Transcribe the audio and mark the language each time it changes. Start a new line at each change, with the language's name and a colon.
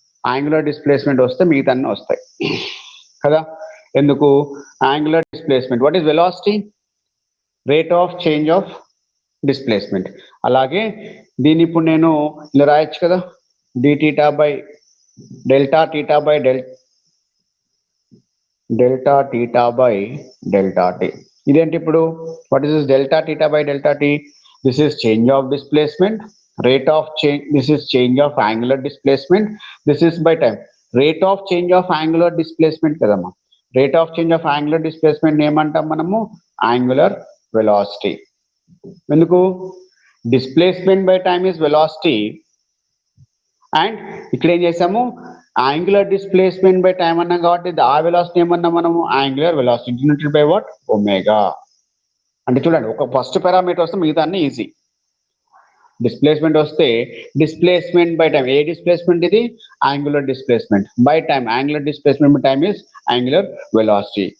Telugu: Angular displacement వస్తే మిగతా అన్నీ వస్తాయి కదా. ఎందుకు?
English: Angular displacement, what is velocity? Rate of change of displacement.
Telugu: అలాగే దీన్ని ఇప్పుడు నేను ఇలా రాయొచ్చు కదా, d theta by delta theta by
English: delta theta by delta t. ఇదేంటి ఇప్పుడు what is this delta theta by delta t? This is change of displacement, rate of change, this is change of angular displacement, this is by time. Rate of change of angular displacement కదమ్మా, rate of change of angular displacement ఏమంటాం మనము? Angular velocity. ఎందుకు? Displacement by time is velocity, and ఇక్కడ ఏం చేసాము? Angular displacement by time అన్నాం కాబట్టి ఆ వెలాసిటీ ఏమన్నా మనము angular velocity denoted by what? Omega.
Telugu: అంటే చూడండి, ఒక ఫస్ట్ పారామీటర్ వస్తే మిగతా అన్ని ఈజీ. డిస్ప్లేస్మెంట్ వస్తే displacement by time, ఏ displacement ఇది?
English: Angular displacement by time, angular displacement by time is angular velocity.